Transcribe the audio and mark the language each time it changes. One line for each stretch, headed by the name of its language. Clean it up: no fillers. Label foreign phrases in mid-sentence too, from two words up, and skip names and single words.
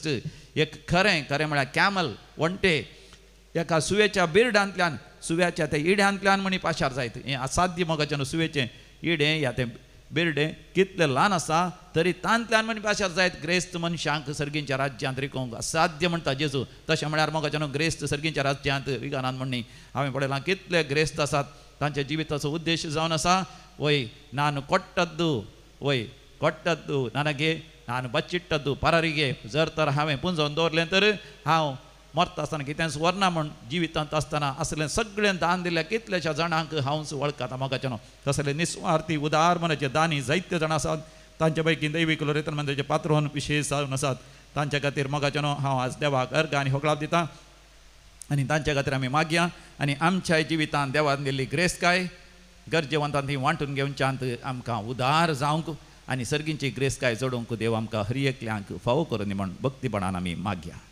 Konkani: एक खरें म्हळ्यार कॅमल वंटे एका सुवेच्या बिर्डांतल्यान सुव्याच्या त्या इड्यांतल्यान म्हणी पाशार जायत हें असाध्य मोगाचें न्हू सुवेचें इडें या तें बिर्डें कितलें ल्हान आसा तरी तांतल्यान म्हणी पाशार जायत ग्रेस्त मनशांक सर्गींच्या राज्यांत रिकोवंक असाध्य म्हणटा जेजू तशें म्हळ्यार मोगाचें न्हू ग्रेस्त सर्गींच्या राज्यांत विगानान म्हणणी हांवें पळयलां कितले ग्रेस्त आसात तांच्या जिविताचो उद्देश जावन आसा वय नान
Kannada: ಕೊಟ್ಟದ್ದು ನನಗೆ ನಾನು ಬಚ್ಚಿಟ್ಟದ್ದು ಪರರಿಗೆ
Konkani: जर तर हांवें पुंजोवन दवरलें तर हांव मरता आसतना कितेंच व्हरना म्हूण जिवितांत आसतना असलें सगळें दान दिलें कितलेशा जाणांक हांवच वळखता मोगाचें न्हू कसलें निस्वार्थी उदार मनाचे दानी जायते जाण आसात तांचे पैकी दैवीक लोरेतन मंदिराचे पात्रोन विशेश जावन आसात तांचे खातीर मोगाचें न्हू हांव आज देवाक अर्घ आनी होगळाव दिता आनी तांचे खातीर आमी मागया आनी आमच्या जिवितांत देवान दिल्ली ग्रेसकाय गरजेवंतांनी वांटून घेवच्यांत आमकां उदार जावंक आनी सर्गींची ग्रेसकाय जोडूंक देव आमकां हर एकल्यांक फावो करून म्हण भक्तीपणान आमी मागया